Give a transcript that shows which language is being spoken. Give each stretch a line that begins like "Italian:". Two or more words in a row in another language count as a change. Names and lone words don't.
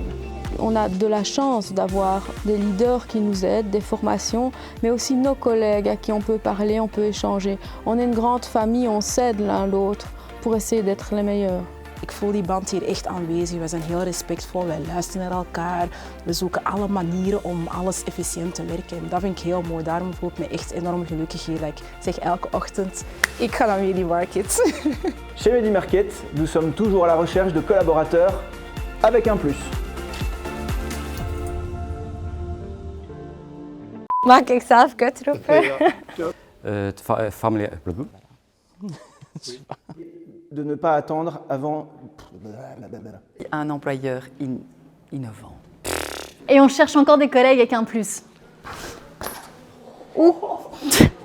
French: On a de la chance d'avoir des leaders qui nous aident, des formations, mais aussi nos collègues à qui on peut parler, on peut échanger. On est une grande famille, on s'aide l'un l'autre pour essayer d'être les meilleurs.
Dutch: Ik voel die band hier echt aanwezig. We zijn heel respectvol, wij luisteren naar elkaar. We zoeken alle manieren om alles efficiënt te werken. En dat vind ik heel mooi. Daarom voel ik me echt enorm gelukkig hier. Ik zeg elke ochtend, ik ga naar Medi-Market.
French: Chez Medi-Market, nous sommes toujours à la recherche de collaborateurs avec un plus.
Dutch: Mag ik zelf kutroepen? Familie...
French: De ne pas attendre avant... Un employeur innovant. Et on cherche encore des collègues avec un plus. Ouh.